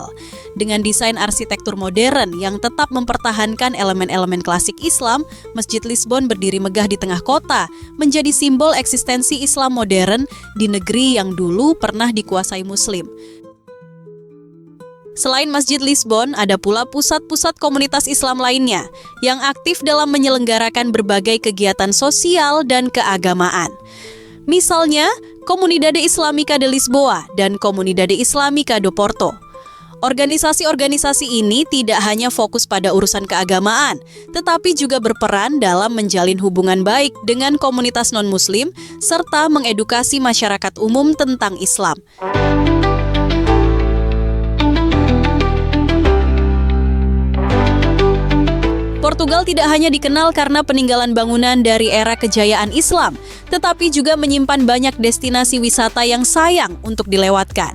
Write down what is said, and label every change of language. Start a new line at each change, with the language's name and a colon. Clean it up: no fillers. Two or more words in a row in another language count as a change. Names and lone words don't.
Indonesian: Dengan desain arsitektur modern yang tetap mempertahankan elemen-elemen klasik Islam, Masjid Lisbon berdiri megah di tengah kota, menjadi simbol eksistensi Islam modern di negeri yang dulu pernah dikuasai Muslim. Selain Masjid Lisbon, ada pula pusat-pusat komunitas Islam lainnya yang aktif dalam menyelenggarakan berbagai kegiatan sosial dan keagamaan. Misalnya, Comunidade Islâmica de Lisboa dan Comunidade Islâmica do Porto. Organisasi-organisasi ini tidak hanya fokus pada urusan keagamaan, tetapi juga berperan dalam menjalin hubungan baik dengan komunitas non-Muslim serta mengedukasi masyarakat umum tentang Islam. Portugal tidak hanya dikenal karena peninggalan bangunan dari era kejayaan Islam, tetapi juga menyimpan banyak destinasi wisata yang sayang untuk dilewatkan.